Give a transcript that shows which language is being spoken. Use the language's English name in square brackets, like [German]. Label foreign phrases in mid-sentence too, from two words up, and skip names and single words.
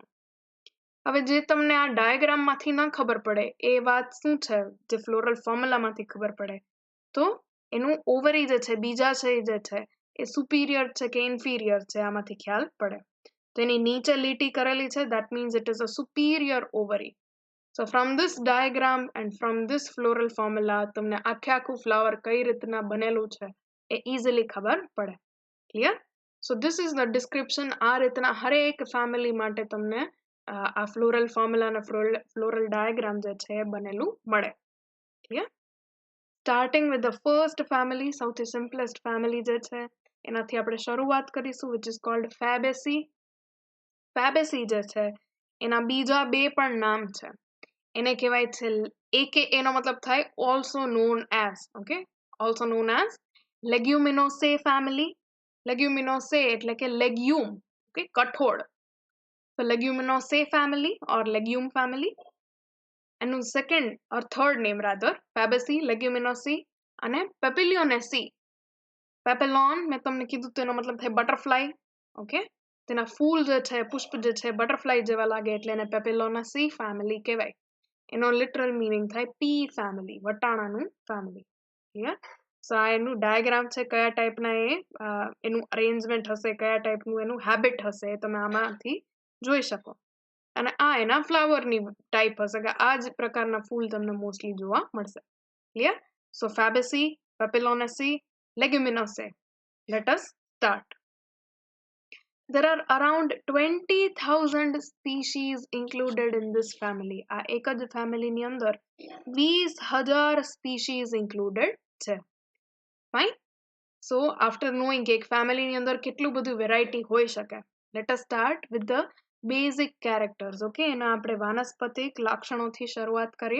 [Gujarati] હવે જે તમને આ ડાયાગ્રામમાંથી ન ખબર પડે એ વાત શું છે, જે ફ્લોરલ ફોર્મ્યુલામાંથી ખબર પડે, તો એનું ઓવરી જે છે, બીજાશય જે છે એ સુપીરિયર છે કે ઇન્ફિરિયર છે, આમાંથી ખ્યાલ પડે. તો એની નીચે લીટી કરેલી છે, [English] that means it is a superior ovary. So from this diagram and from this floral formula [Gujarati] તમને આખું ફ્લાવર કઈ રીતના બનેલું છે એ ઇઝીલી ખબર પડે. ક્લિયર? [English] So this is the description. [Gujarati] આ રીતના હરેક ફેમિલી માટે તમને આ ફ્લોરલ ફોર્મ્યુલા અને ફ્લોરલ ડાયાગ્રામ જે છે એ બનેલું મળે. ક્લિયર? [English] starting with the first family, [Gujarati] સૌથી સિમ્પલેસ્ટ ફેમિલી જે છે એનાથી આપણે શરૂઆત કરીશું, [English] which is called Fabaceae. [Gujarati] Fabaceae જે છે એના બીજા 2 પણ નામ છે. એને કહેવાય છે AKA, એનો મતલબ થાય [English] also known as, okay? Also known as Leguminosae family. [Gujarati] Leguminosae એટલે કે legume, okay? કઠોળ. [English] So Leguminosae family or legume family. [Gujarati] એનું સેકન્ડ [English] or third name rather, [Gujarati] Fabaceae, Leguminosae અને Papilionaceae. પેપેલોન મેં તમને કીધું તો એનો મતલબ થાય બટરફ્લાય, ઓકે? તેના ફૂલ જે છે, પુષ્પ જે છે બટરફ્લાય જેવા લાગે એટલે એને પેપિલોનાસી ફેમિલી કહેવાય. એનો લિટરલ મીનિંગ થાય [English] pea family, [Gujarati] વટાણાનું ફેમિલી. ક્લિયર? સો આ એનું ડાયાગ્રામ છે, કયા ટાઈપના એનું અરેન્જમેન્ટ હશે, કયા ટાઈપનું એનું હેબિટ હશે એ તમે આમાંથી જોઈ શકો. અને આ એના ફ્લાવરની ટાઈપ હશે કે આ જ પ્રકારના ફૂલ તમને મોસ્ટલી જોવા મળશે. ક્લિયર? સો ફેબેસી, પેપિલોનેસી, લેગ્યુમિનોસેએ. [English] let us start. There are around 20,000 species included in this family. [Gujarati] આ એક જ ફેમિલીની અંદર 20,000 સ્પીસીઝ ઇન્ક્લુડેડ છે. ફાઇન. [English] So after knowing [Gujarati] કે એક ફેમિલીની અંદર કેટલું બધું વેરાયટી હોઈ શકે, [English] let us start with the basic characters. [Gujarati] ઓકે, એના આપણે વાનસ્પતિક લક્ષણોથી શરૂઆત કરીએ.